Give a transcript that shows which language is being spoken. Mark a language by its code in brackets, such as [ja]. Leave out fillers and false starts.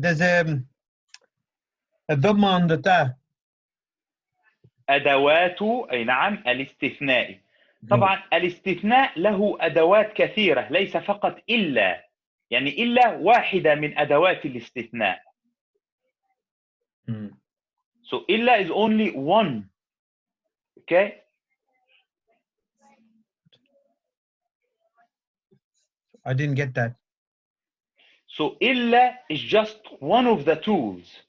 [en] There's a dhamma on the ta. [ar] أدوات أي نعم الاستثناء. طبعا الاستثناء له أدوات كثيرة، ليس فقط إلا، يعني إلا واحدة من أدوات الاستثناء. [en] So إلا is only one. Okay. I didn't get that. So إلا is just one of the tools.